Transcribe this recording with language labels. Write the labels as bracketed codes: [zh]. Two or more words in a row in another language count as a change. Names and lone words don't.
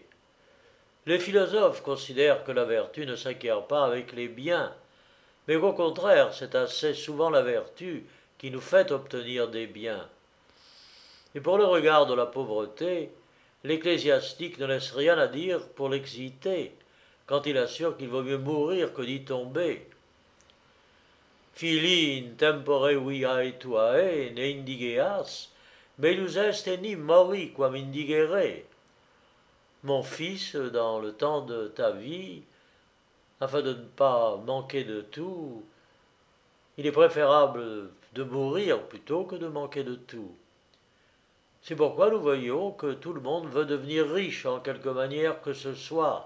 [fr] Les philosophes considèrent que la vertu ne s'acquiert pas avec les biens, mais qu'au contraire, c'est assez souvent la vertu qui nous fait obtenir des biens. Et pour le regard de la pauvreté, l'ecclésiastique ne laisse rien à dire pour l'exciter, quand il assure qu'il vaut mieux mourir que d'y tomber. [la] Fili in tempore viae tuae ne indigeas, melius est enim mori quam indigere. [fr] Mon fils, dans le temps de ta vie, afin de ne pas manquer de tout, il est préférable de mourir plutôt que de manquer de tout. C'est pourquoi nous voyons que tout le monde veut devenir riche en quelque manière que ce soit.